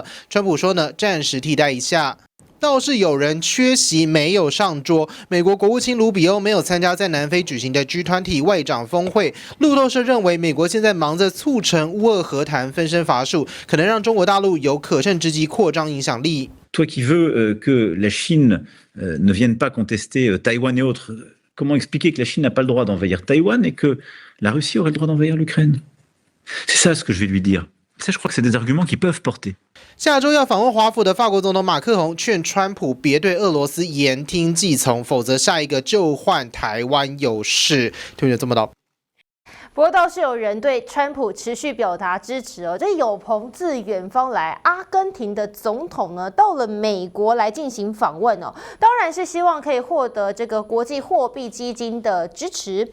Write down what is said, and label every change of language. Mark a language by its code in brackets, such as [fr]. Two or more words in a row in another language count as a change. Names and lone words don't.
[zh] 川普说呢，暂时替代一下。倒是有人缺席没有上桌，美国国务卿卢比欧没有参加在南非举行的 G20 外长峰会。路透社认为，美国现在忙着促成乌俄和谈，分身乏术，可能让中国大陆有可乘之机扩张影响力。 [fr] Toi qui veux que la Chine ne vienne pas contester Taïwan et autres, comment expliquer que la Chine n'a pas le droit d'envahir Taïwan et que la Russie aurait le droit d'envahir l'Ukraine? C'est ça ce que je vais lui dire. Ça, je crois que c'est des arguments qui peuvent porter. [zh] 下周要访问华府的法国总统马克宏劝川普别对俄罗斯言听计从，否则下一个就换台湾有事。听见这么到。不过倒是有人对川普持续表达支持哦。这有朋自远方来，阿根廷的总统呢到了美国来进行访问哦，当然是希望可以获得这个国际货币基金的支持。